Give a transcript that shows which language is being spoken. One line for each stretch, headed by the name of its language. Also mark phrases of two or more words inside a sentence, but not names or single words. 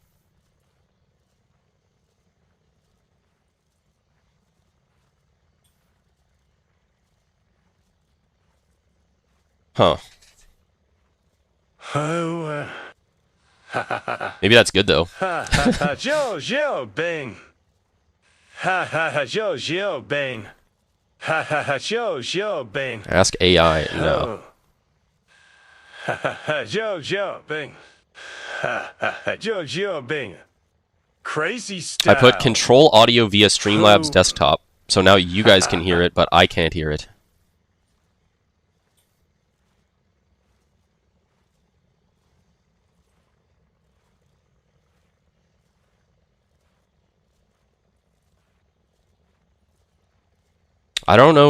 English: Huh. Oh, Maybe that's good though. Joe, bang. Ha ha ha, Joe, bang. Ha ha ha, sure, Bing. Ask AI. No. Ha ha ha, sure, Bing. Ha ha ha, sure, Bing. Crazy I style. put control audio via Streamlabs desktop, so now you guys can hear it, but I can't hear it. I don't know.